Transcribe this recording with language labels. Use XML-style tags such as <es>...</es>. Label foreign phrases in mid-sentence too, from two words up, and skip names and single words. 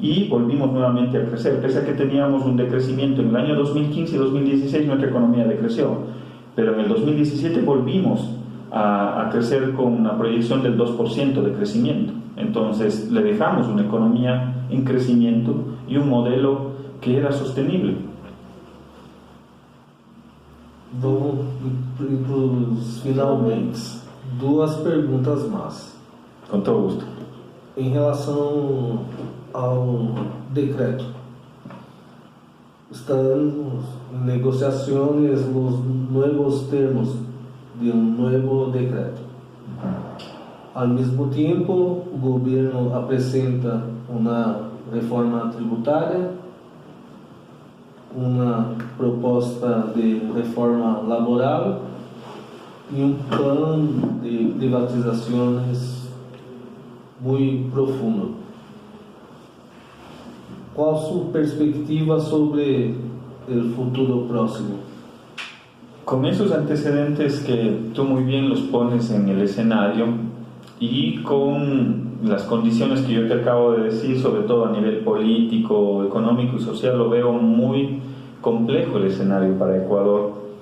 <es>y volvimos nuevamente a crecer. Pese a que teníamos un decrecimiento en el año 2015 y 2016, nuestra economía decreció, pero en el 2017 volvimos a crecer con una proyección del 2% de crecimiento. Entonces le dejamos una economía en crecimiento y un modelo que era sostenible.</es> <pt>Vamos para os finalmente. Duas perguntas mais.</pt> <es>Con todo gusto.</es> <pt>Em relação ao decreto, estamos em negociações os novos termos de um novo decreto. Ao mesmo tempo, o governo apresenta uma reforma tributária, uma proposta de reforma laboral e um plano de privatizações muito profundo. Qual sua perspectiva sobre o futuro próximo?</pt> <es>Con esos antecedentes que tú muy bien los pones en el escenario y con las condiciones que yo te acabo de decir, sobre todo a nivel político, económico y social, lo veo muy complejo el escenario para Ecuador.</es>